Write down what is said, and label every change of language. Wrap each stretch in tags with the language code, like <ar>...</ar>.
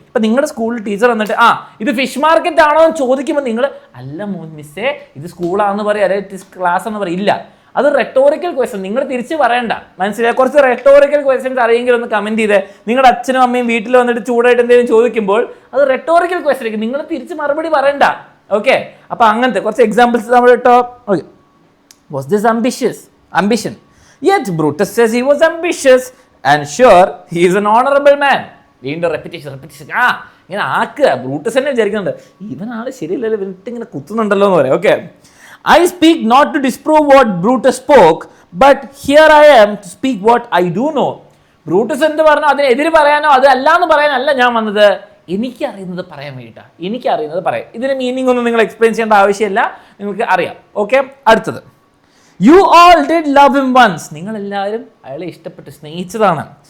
<ml>ഇപ്പം നിങ്ങളുടെ സ്കൂളിൽ ടീച്ചർ വന്നിട്ട് ഇത് ഫിഷ് മാർക്കറ്റ് ആണോ എന്ന് ചോദിക്കുമ്പോൾ നിങ്ങൾ അല്ല മിസ്സേ ഇത് സ്കൂളാണെന്ന് പറയും, അല്ലെങ്കിൽ ക്ലാസ് എന്ന് പറയും. ഇല്ല, അത് റെട്ടോറിക്കൽ ക്വസ്റ്റ്യൻ, നിങ്ങൾ തിരിച്ച് പറയണ്ട. മനസ്സിലായി? കുറച്ച് റെട്ടോറിക്കൽ ക്വസ്റ്റ്യൻസ് അറിയെങ്കിൽ ഒന്ന് കമൻറ്റ് ചെയ്തേ. നിങ്ങളുടെ അച്ഛനും അമ്മയും വീട്ടിൽ വന്നിട്ട് ചൂടായിട്ട് എന്തെങ്കിലും ചോദിക്കുമ്പോൾ അത് റെട്ടോറിക്കൽ ക്വസ്റ്റ്യൻ, നിങ്ങൾ തിരിച്ച് മറുപടി പറയണ്ട. ഓക്കെ, അപ്പോൾ അങ്ങനത്തെ കുറച്ച് എക്സാമ്പിൾസ് നമ്മൾ കേട്ടോ. Okay,</ml> <en>Was this ambition? Yet Brutus says he was ambitious and sure he is an honorable man.</en> <ml>വീണ്ടും റെപ്പിറ്റേഷൻ. ഇങ്ങനെ ആക്കുക. ബ്രൂട്ടസ് തന്നെ വിചാരിക്കുന്നുണ്ട് ഇവനാൾ ശരിയല്ലല്ലോ, ഇവനിട്ട് ഇങ്ങനെ കുത്തുന്നുണ്ടല്ലോ എന്ന് പറയാം.</ml> <en>Okay, I speak not to disprove what Brutus spoke, but here I am to speak what I do know.</en> <ml>Brutus എന്ത് പറഞ്ഞോ അതിനെതിരെ പറയാനോ അതല്ല എന്ന് പറയാനല്ല ഞാൻ വന്നത്, എനിക്കറിയുന്നത് പറയാൻ വേണ്ടിയിട്ടാണ്. എനിക്കറിയുന്നത് പറയാം. ഇതിന് മീനിങ് ഒന്നും നിങ്ങൾ എക്സ്പ്ലെയിൻ ചെയ്യേണ്ട ആവശ്യമില്ല, നിങ്ങൾക്ക് അറിയാം. ഓക്കെ, അടുത്തത്,</ml> <en>you all did love him once,</en> <ml>നിങ്ങളെല്ലാവരും അയാളെ ഇഷ്ടപ്പെട്ട് സ്നേഹിച്ചതാണ്.</ml>